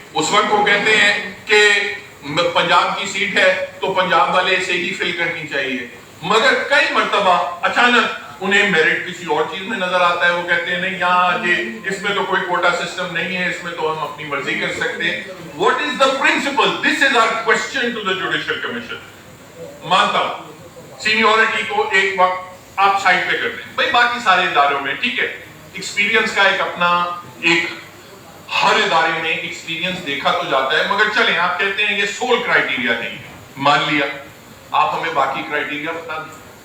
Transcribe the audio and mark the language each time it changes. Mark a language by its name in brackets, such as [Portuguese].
[Urdu] اس وقت وہ کہتے ہیں کہ پنجاب کی سیٹ ہے تو پنجاب والے سے ہی فل کرنی چاہیے, مگر کئی مرتبہ اچانک انہیں میرٹ کسی اور چیز میں نظر آتا ہے, وہ کہتے ہیں نہیں یہاں یہ اس میں تو کوئی کوٹا سسٹم نہیں ہے, اس میں تو ہم اپنی مرضی کر سکتے ہیں. [English] What is the principle? This is our question to the Judicial Commission. [Urdu] مانتا سینیورٹی کو ایک وقت آپ سائڈ پہ کر دیں, بھئی باقی سارے اداروں میں ٹھیک ہے ایکسپیرینس کا ایک اپنا ایک ہر ادارے میں ایکسپیرینس دیکھا تو جاتا ہے, مگر چلیں آپ کہتے ہیں یہ سول کرائیٹیریا نہیں ہے, مان لیا, آپ ہمیں باقی کرائیٹیریا بتا دیں,